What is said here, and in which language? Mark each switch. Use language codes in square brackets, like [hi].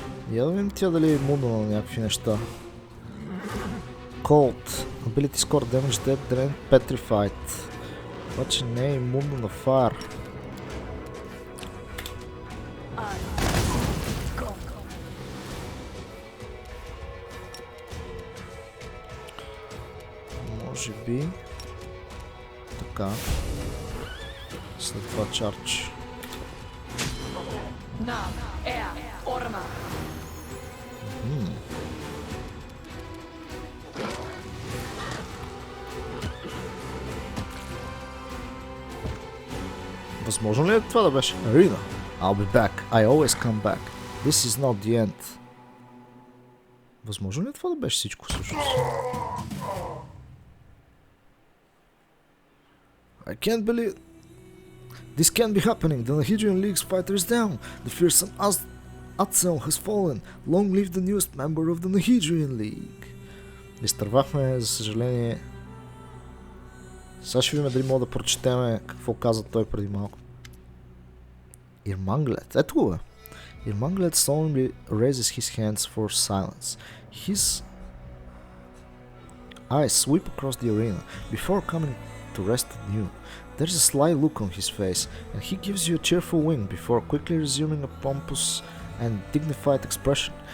[bg] Я да видим тя дали е имунна на някакви неща. [en] Cold. Ability score damage dead drain petrified. [bg] Обаче не е имунна на fire. Може би... Така. След това чардж. Възможно ли е това да беше? [en] Arena. I'll be back. I always come back. This is not the end. [bg] Възможно ли е това да беше всичко всъщност? [en] I can't believe... This can't be happening. The Nahidrian League's fighter is down. The fearsome Atselm has fallen. Long live the newest member of the Nahidrian League. [bg] Изтървахме, за съжаление, Сега ще видим дали мога да прочетеме какво каза той преди малко. Ирманглет, ето го бе. [en] Irmanglet solemnly raises his hands for silence. His eyes sweep across the arena before coming to rest on you. There's a sly look on his face, and he gives you a cheerful wink before quickly resuming a pompous and dignified expression.